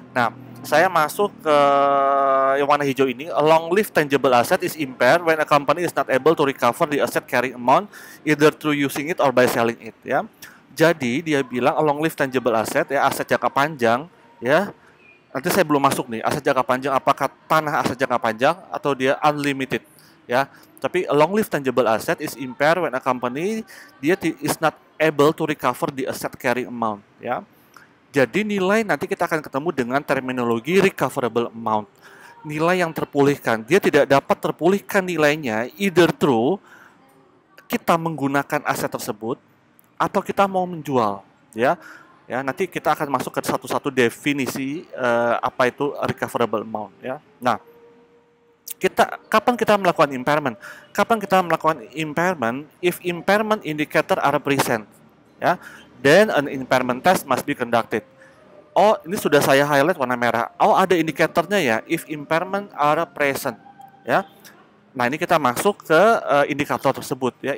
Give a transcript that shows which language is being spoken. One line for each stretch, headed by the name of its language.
Indonesian: Nah, saya masuk ke yang warna hijau ini.
English: A long-lived tangible asset is impaired when a company is not able to recover the asset carrying amount either through using it or by selling it ya.
Indonesian: Jadi dia bilang
English: a long-lived tangible asset ya,
Indonesian: aset jangka panjang ya, nanti saya belum masuk nih, aset jangka panjang apakah tanah aset jangka panjang atau dia unlimited ya. Tapi
English: a long lived tangible asset is impaired when a company is not able to recover the asset carrying amount ya.
Indonesian: Jadi nilai nanti kita akan ketemu dengan terminologi recoverable amount. Nilai yang terpulihkan, dia tidak dapat terpulihkan nilainya
English: either through
Indonesian: kita menggunakan aset tersebut atau kita mau menjual ya. Ya, nanti kita akan masuk ke satu-satu definisi apa itu recoverable amount ya. Nah, kapan kita melakukan impairment? Kapan kita melakukan impairment?
English: If impairment indicator are present ya, then an impairment test must be conducted.
Indonesian: Oh, ini sudah saya highlight warna merah. Oh, ada indikatornya ya,
English: if impairment are present
Indonesian: ya. Nah, ini kita masuk ke indikator tersebut ya.